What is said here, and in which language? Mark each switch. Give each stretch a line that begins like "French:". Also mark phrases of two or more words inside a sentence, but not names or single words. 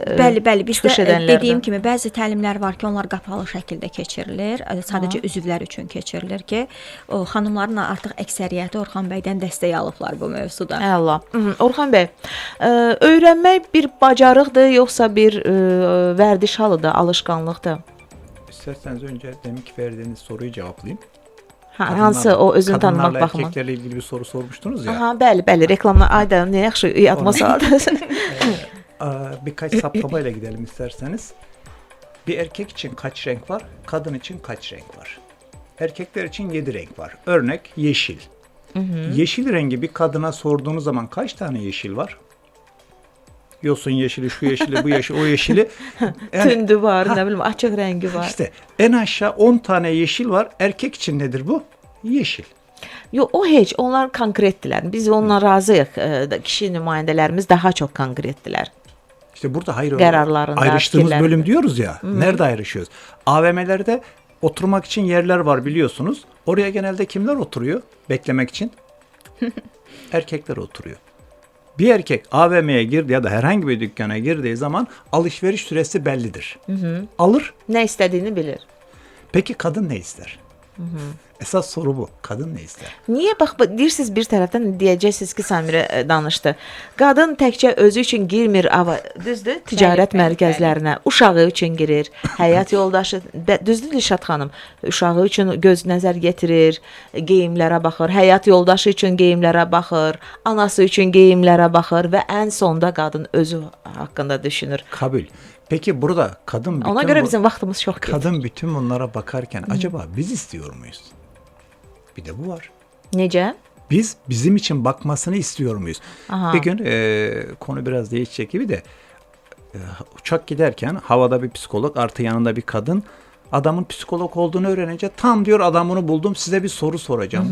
Azerbaijani: Bəli, bizdə dediyim kimi bəzi təlimlər var ki, onlar qapalı şəkildə keçirilir. Sadəcə üzvlər üçün keçirilir ki, o xanımların artıq əksəriyyəti Orxan bəydən dəstək alıblar bu mövzuda. Əla. Orxan bəy, öyrənmək bir bacarıqdır, yoxsa bir vərdiş halıdır, alışqanlıqdır?
Turkish: İsterseniz önce deminki verdiğiniz soruyu cevaplayayım.
Azerbaijani: Hansı o özünü tanımaq
Turkish: Kadınlarla
Azerbaijani: baxımından?
Turkish: erkeklerle ilgili bir soru sormuştunuz ya.
Azerbaijani: Bəli, reklamlar ayda nə yaxşı yadıma saldınız.
Turkish: Birkaç saptamayla gidelim isterseniz. Bir erkek için kaç renk var, kadın için kaç renk var? Erkekler için 7 renk var. Örnek yeşil. Yeşil rengi bir kadına sorduğunuz zaman kaç tane yeşil var? Yosun yeşili, şu yeşili, bu yeşili, o yeşili. Yani,
Azerbaijani: Tündü var, nə bilim, açıq rəngi var.
Turkish: İşte en aşağı 10 tane yeşil var. Erkek için nedir bu? Yeşil.
Azerbaijani: Yox, o heç, onlar konkretdilər. Biz onunla razıyıq. Kişi nümayəndələrimiz daha çox konkretdilər.
Turkish: İşte burada Kararlarında, ayrıştığımız fikirlerinde. bölüm diyoruz ya. Nerede ayrışıyoruz? AVM'lerde oturmak için yerler var biliyorsunuz. Oraya genelde kimler oturuyor beklemek için? Erkekler oturuyor. Bir erkek AVM'ye girdi ya da herhangi bir dükkana girdiği zaman alışveriş süresi bellidir. Alır.
Azerbaijani: Nə istədiyini bilir.
Turkish: Peki kadın ne ister? Esas soru bu. Kadın ne ister?
Azerbaijani: Niyə bax deyirsiniz bir tərəfdən deyəcəksiniz ki, Samirə danışdı. Qadın təkcə özü üçün girmir, düzdür? Ticarət Bəli, bəli, mərkəzlərinə, uşağı üçün girir, həyat yoldaşı, düzdür Dilşad xanım? Uşağı üçün göz nəzər yetirir, geyimlərə baxır, həyat yoldaşı üçün geyimlərə baxır, anası üçün geyimlərə baxır və ən sonda qadın özü haqqında düşünür.
Turkish: Kabul. Peki burada kadın
Azerbaijani: Ona görə bizim vaxtımız çox gedir.
Turkish: kadın bütün bunlara bakarken acaba biz istiyor muyuz? Bir de bu var.
Azerbaijani: Necə?
Turkish: Biz bizim için bakmasını istiyor muyuz? Aha. Bir gün konu biraz değişecek gibi de uçak giderken havada bir psikolog artı yanında bir kadın adamın psikolog olduğunu öğrenince tam diyor adamını buldum size bir soru soracağım.